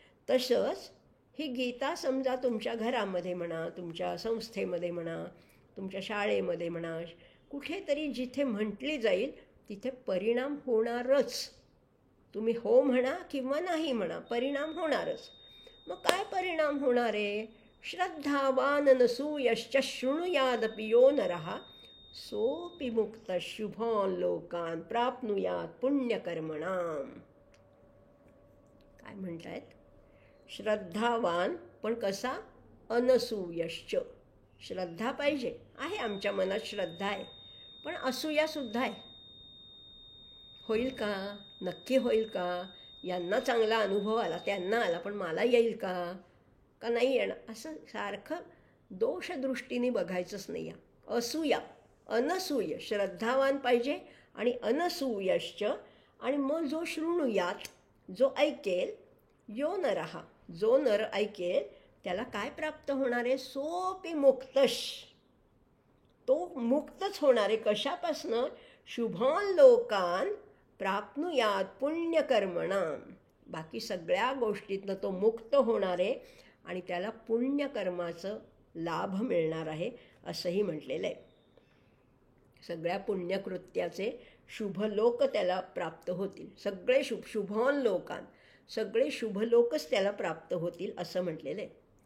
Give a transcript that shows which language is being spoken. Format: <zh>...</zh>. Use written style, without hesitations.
<mr>तसंच ही गीता समजा तुमच्या घरामध्ये म्हणा, तुमच्या संस्थेमध्ये म्हणा, तुमच्या शाळेमध्ये म्हणा, कुठेतरी जिथे म्हटली जाईल तिथे परिणाम होणारच. तुम्ही हो म्हणा किंवा नाही म्हणा, परिणाम होणारच. मग काय परिणाम होणार आहे?</mr> <sa>श्रद्धावान नसूयश्च शृणुयादपि यो नरः सोऽपि मुक्तः शुभान् लोकान् प्राप्नुयात् पुण्यकर्मणाम्.</sa> <mr>काय म्हणतायत? श्रद्धावान पण कसा?</mr> <sa>अनसूयश्च.</sa> <mr>श्रद्धा पाहिजे आहे, आमच्या मनात श्रद्धा आहे, पण असूयासुद्धा आहे. होईल का? नक्की होईल का? यांना चांगला अनुभव आला, त्यांना आला, पण मला येईल का? का नाही येणार? असं सारखं दोषदृष्टीने बघायचंच नाही आहे. असूया, अनसूय, श्रद्धावान पाहिजे आणि अनसूयश्च. आणि मग जो शृणुयात, जो ऐकेल,</mr> <sa>यो नरः,</sa> <mr>जो नर ऐकेल त्याला काय प्राप्त होणार आहे?</mr> <sa>सोऽपि मुक्तः,</sa> <mr>तो मुक्तच होणार आहे. कशापासनं?</mr> <sa>शुभान् लोकान् प्राप्नुयात् पुण्यकर्मणाम्.</sa> <mr>बाकी सगळ्या गोष्टीतनं तो मुक्त होणार आहे आणि त्याला पुण्यकर्माचं लाभ मिळणार आहे असंही म्हटलेलं आहे. सगळ्या पुण्यकृत्याचे शुभलोक त्याला प्राप्त होतील. सगळे</mr> <sa>शुभान् लोकान्,</sa> <mr>सगळे शुभलोकच त्याला प्राप्त होतील असं म्हटलेलं आहे.</mr>